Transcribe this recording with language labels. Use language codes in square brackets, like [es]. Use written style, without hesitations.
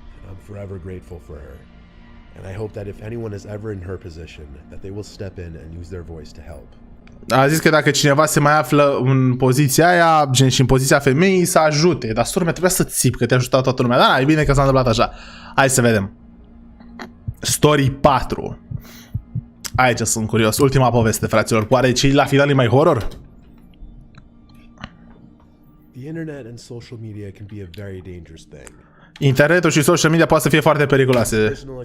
[en] And I hope that if anyone is ever in her position, that they will step in and use their voice to help. [ro] A zis că dacă cineva se mai află în poziția aia, gen și în poziția femeii, să ajute. Dar sora mea trebuia să țip, că te-a ajutat toată lumea. Da, e bine că s-a întâmplat așa. Hai să vedem. Story 4. Aici sunt curios. Ultima poveste, fraților. Oare ce la final e mai horror? [en] The internet and social media can be a very dangerous thing. [ro] Internetul și social media poate să fie foarte periculoase.